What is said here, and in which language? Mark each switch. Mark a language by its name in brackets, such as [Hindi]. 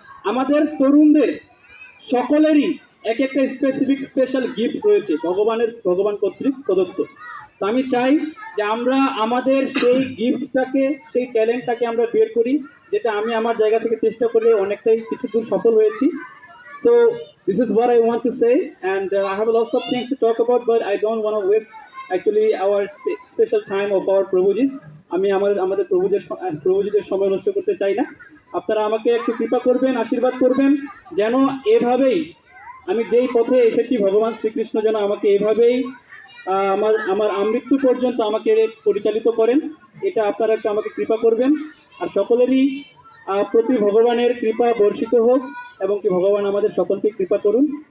[Bangla] আমাদের তরুণদের সকলেরই এক একটা স্পেশাল গিফট রয়েছে ভগবান কর্তৃক প্রদত্ত। তো আমি চাই যে আমরা আমাদের সেই গিফটটাকে, সেই ট্যালেন্টটাকে আমরা বের করি, যেটা আমি আমার জায়গা থেকে চেষ্টা করে অনেকটাই কিছু দূর সফল হয়েছি। [English] So this is what I want to say, and I have lots of things to talk about, but I don't want to waste actually our special time of our Prabhuji. [Bangla] আমি আমাদের প্রভুজিদের সময় নষ্ট করতে চাই না। আপনারা আমাকে একটু কৃপা করবেন, আশীর্বাদ করবেন, যেন এভাবেই আমি যেই পথে এসেছি, ভগবান শ্রীকৃষ্ণ যেন আমাকে এভাবেই আমার আমৃত্যু পর্যন্ত আমাকে পরিচালিত করেন। এটা আপনারা একটু আমাকে কৃপা করবেন। আর সকলেরই প্রতি ভগবানের কৃপা বর্ষিত হোক, এবং কি ভগবান আমাদের সকলকে কৃপা করুন।